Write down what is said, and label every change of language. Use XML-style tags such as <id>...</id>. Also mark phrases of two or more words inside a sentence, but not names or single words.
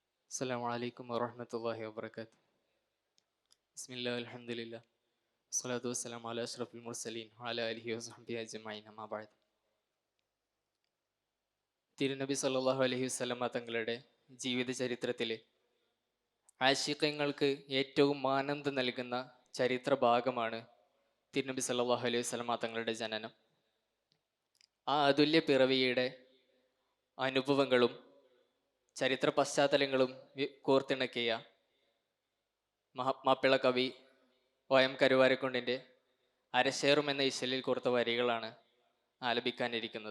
<ar>السلام عليكم ورحمة الله وبركاته. بسم الله الحمد لله والصلاة والسلام على أشرف المرسلين وعلى آله وصحبه أجمعين أما بعد.</ar> <ml>തിരുനബി</ml> <ar>صلى الله عليه وسلم</ar> <ml>തങ്ങളുടെ ജീവിത ചരിത്രത്തിലെ ആശിഖ്യങ്ങൾക്ക് ഏറ്റവും ആനന്ദം നൽകുന്ന ചരിത്ര ഭാഗമാണ് തിരുനബി</ml> <ar>صلى الله عليه وسلم</ar> <ml>തങ്ങളുടെ ജനനം. ആ അതുല്യ പിറവിയുടെ അനുഭവങ്ങളും ചരിത്ര പശ്ചാത്തലങ്ങളും കോർത്തിണക്കിയ മാപ്പിള കവി OM കരുവാരക്കുണ്ടിൻ്റെ അരശേറും എന്ന ഇശലിൽ കോർത്ത വരികളാണ് ആലപിക്കാനിരിക്കുന്നത്.</ml>